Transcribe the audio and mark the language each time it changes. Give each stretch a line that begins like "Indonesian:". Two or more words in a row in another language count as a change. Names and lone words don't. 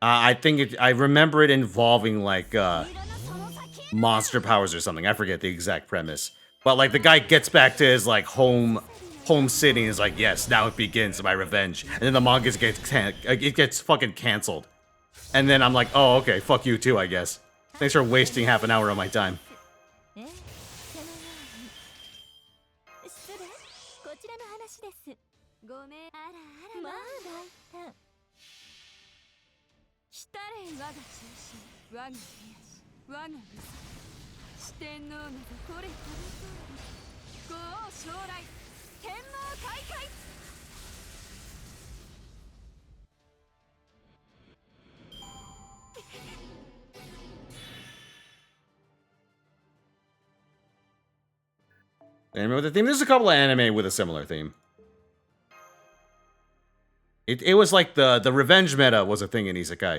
English: I think I remember it involving like monster powers or something. I forget the exact premise. But like the guy gets back to his like home city and is like, yes, now it begins my revenge. And then the manga gets fucking canceled. And then I'm like, oh, okay, fuck you too, I guess. Thanks for wasting half an hour of my time.
Japanese: 失礼こちらの話ですごめんあらあらまあ大胆来たれ我が中心我が手足我が武装四天王などこれこの通り五王将来天網開会
English: Anime with a theme? There's a couple of anime with a similar theme. It was like the revenge meta was a thing in Isekai.